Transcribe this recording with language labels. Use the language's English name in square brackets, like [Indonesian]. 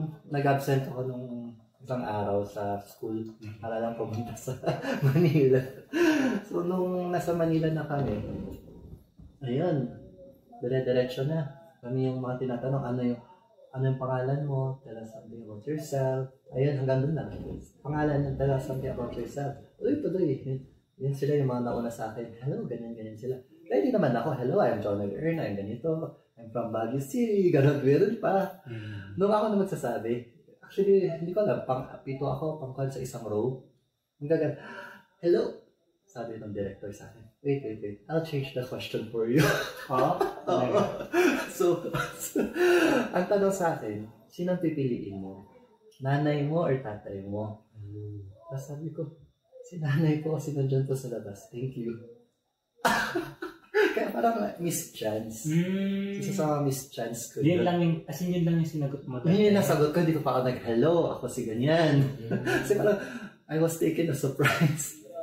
[Filipino] Nag-absent ako nung isang araw sa school para lang pumunta sa Manila. So, nung nasa Manila na kami, ayun, dire-diretso na. Kami yung mga tinatanong, ano yung pangalan mo? [English] Tell us something about yourself. [Filipino] Ayun, hanggang doon lang. [English] Pangalan, tell us something about yourself. [Filipino] Tuloy. Yun sila yung mga nauna sa akin. [English] Hello, [Filipino] ganyan sila. [English] Ready naman ako. Hello, I'm John Nag-Earn. I'm ganito. I'm from Baguio City. [Filipino] Ganun pa. Nung ako na magsasabi, actually, hindi ko alam. Pito ako, pang-call sa isang row. Ang gagan. Hello. Sabi ng director sa akin. [English] Wait. I'll change the question for you. [Filipino] So, ang tanong sa akin, sino ang pipiliin mo? Nanay mo or tatay mo? Tapos sabi ko, si nanay ko kasi nandiyan po sa labas. [English] Thank you. [Filipino] Kaya parang miss chance. Isa sa mga miss chance ko. Yun lang yung sinagot mo. Yun yung nasagot ko. Hindi ko pa ako hello, ako si ganyan. Kasi parang, [English] I was taken a surprise.